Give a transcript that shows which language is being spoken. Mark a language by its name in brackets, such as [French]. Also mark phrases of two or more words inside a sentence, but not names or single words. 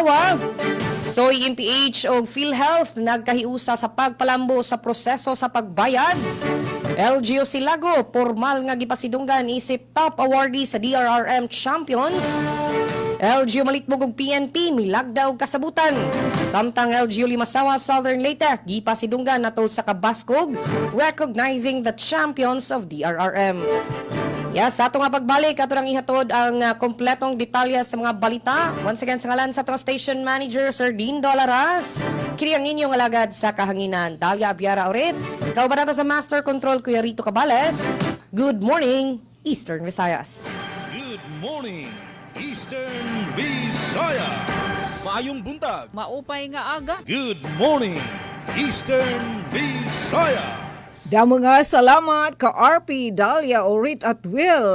[Cebuano] So, MPH o PhilHealth nagkahiusa sa pagpalambo sa proseso sa pagbayad. LGU Silago, formal nga gipasidunggan isip top awardee sa DRRM Champions. LGU Malitbog ug PNP milagda og kasabutan. Samtang LGU Limasawa Southern Leyte gipasidunggan natol sa kabaskog [English] recognizing the champions of DRRM. [Cebuano] Yes, sa ato nga pagbalik, ato nang ihatod ang kompletong detalya sa mga balita. [English] Once again, [Cebuano] sa ngalan sa ato [English] station manager, [Cebuano] Sir Dean Dolaras. Kini ang inyong alagad sa kahanginan, Dalia Abiara Orit. Kauban nato sa Master Control, Kuya Rito Cabales. [English] Good morning, Eastern Visayas. Good morning, Eastern Visayas. [Cebuano] Maayong buntag. [Waray] Maupay nga aga. [English] Good morning, Eastern Visayas. [Waray] Damo nga salamat ka RP, Dalia, Orit at Will.